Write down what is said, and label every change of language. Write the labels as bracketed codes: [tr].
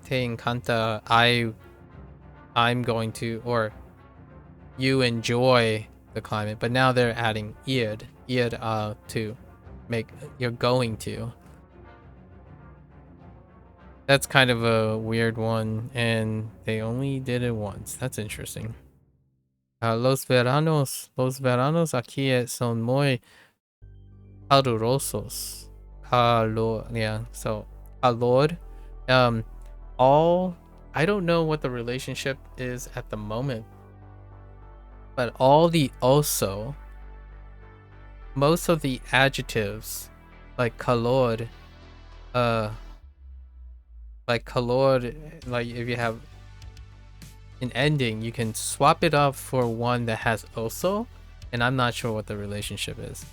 [es] Te encanta, [en] I'm going to, or you enjoy the climate, but now they're adding ir to make you're going to. That's kind of a weird one, and they only did it once. That's interesting. [es] Los veranos aquí son muy calurosos. [en] Calor, yeah. So calor. All, I don't know what the relationship is at the moment, but all the also, most of the adjectives like calor, like if you have an ending, you can swap it up for one that has also, and I'm not sure what the relationship is.